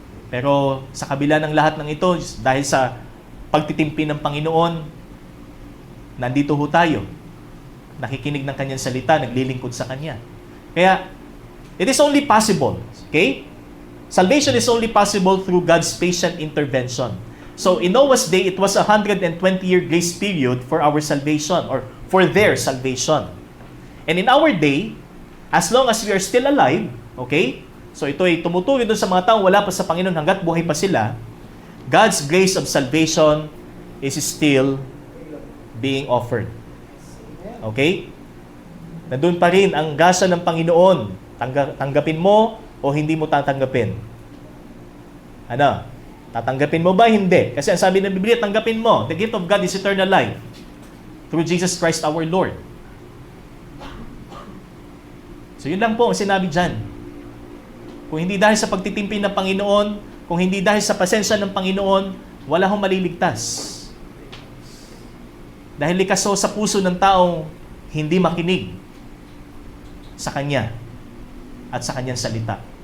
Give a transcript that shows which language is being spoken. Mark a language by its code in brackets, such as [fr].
[tl] Pero sa kabila ng lahat ng ito, dahil sa pagtitimpi ng Panginoon, nandito ho tayo. Nakikinig ng kanyang salita, naglilingkod sa kanya. [en] Kaya, it is only possible, okay? Salvation is only possible through God's patient intervention. So, in Noah's day, it was a 120-year grace period for our salvation or for their salvation. And in our day, as long as we are still alive, okay? [tl] So, ito ay tumutuloy doon sa mga taong wala pa sa Panginoon hanggat buhay pa sila. [en] God's grace of salvation is still being offered. Okay? [tl] Nandun pa rin ang gasa ng Panginoon. Tanggapin mo o hindi mo tatanggapin? Ano? Tatanggapin mo ba? Hindi. Kasi ang sabi ng Biblia, tanggapin mo. [en] The gift of God is eternal life through Jesus Christ our Lord. [tl] So yun lang po ang sinabi dyan. Kung hindi dahil sa pagtitimpi ng Panginoon, kung hindi dahil sa pasensya ng Panginoon, wala hong maliligtas. Dahil likas sa puso ng taong hindi makinig sa Kanya at sa Kanyang salita.